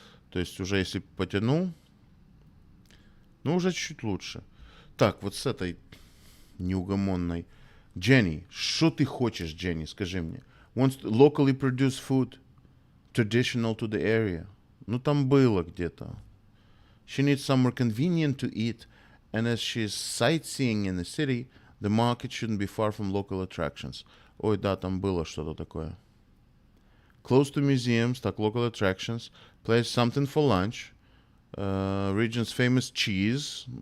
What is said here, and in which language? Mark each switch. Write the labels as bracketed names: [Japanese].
[Russian] То есть уже если потянул, ну уже чуть-чуть лучше. Так, вот с этой неугомонной. Jenny, что ты хочешь, Jenny, скажи мне. [English] Wants locally produced food, traditional to the area. [Russian] Ну там было где-то. [English] She needs somewhere convenient to eat, and as she's sightseeing in the city, the market shouldn't be far from local attractions. [Russian] Ой, да, там было что-то такое. [English] Close to museums, так, local attractions. Place something for lunch. Region's famous cheese.